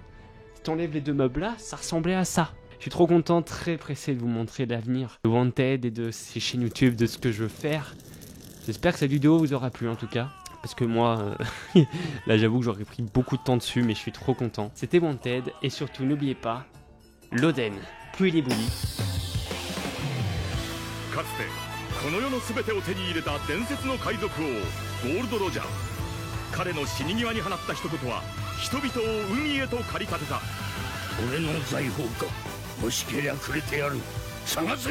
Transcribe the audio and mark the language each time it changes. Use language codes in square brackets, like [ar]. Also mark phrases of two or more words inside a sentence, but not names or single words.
[fr] Si t'enlèves les 2 meubles là, ça ressemblait à ça. Je suis trop content, très pressé de vous montrer l'avenir de Wanted et de ces chaînes YouTube, de ce que je veux faire. J'espère que cette vidéo vous aura plu en tout cas. Parce que moi, là j'avoue que j'aurais pris beaucoup de temps dessus, mais je suis trop content. C'était Wanted, et surtout n'oubliez pas, l'Oden, puis les bouillis. [ja] かつてこの世の全てを手に入れた伝説の海賊王ゴールド・ロジャー。彼の死に際に放った一言は人々を海へと駆り立てた。俺の財宝か。欲しけりゃくれてやる。探せ。